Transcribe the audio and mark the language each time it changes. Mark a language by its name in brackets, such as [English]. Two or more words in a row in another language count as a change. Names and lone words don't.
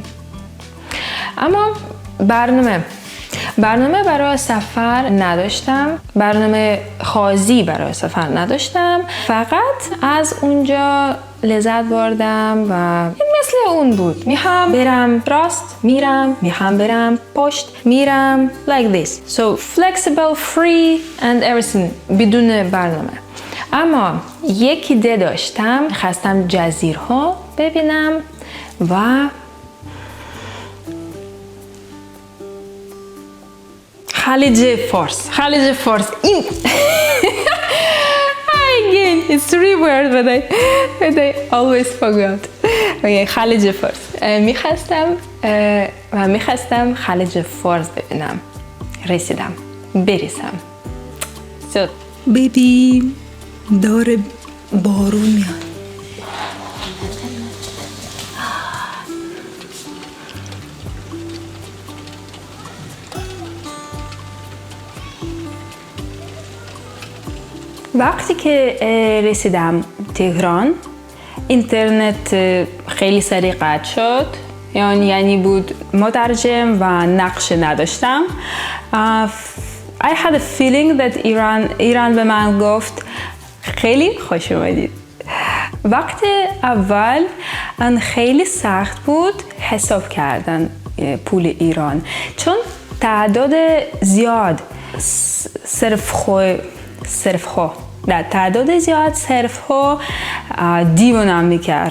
[Persian] اما برنامه برای سفر نداشتم، برنامه خاصی برای سفر نداشتم، فقط از اونجا لذت بردم و این مثل اون بود. میخوام برم راست میرم، میخوام برم پشت میرم، [English] like this. So flexible, free and everything [Persian] بدون برنامه. اما یکی ایده داشتم، خواستم جزیرها ببینم و خلیج فارس. [English] خلیج فارس این again it's 3 words but I always forgot. [Persian] Okay, خلیج فارس. میخواستم خلیج فارس ببینم. رسیدم. برسم. So ببین داره بارون میاد. وقتی که رسیدم تهران اینترنت خیلی سریع قطع شد، یعنی بود مترجم و نقشه نداشتم. [English] I had a feeling that [Persian] ایران به من گفت خیلی خوش اومدید. وقت اول خیلی سخت بود حساب کردن پول ایران، چون تعداد زیاد تعداد زیاد صرف ها دیوانم میکرد.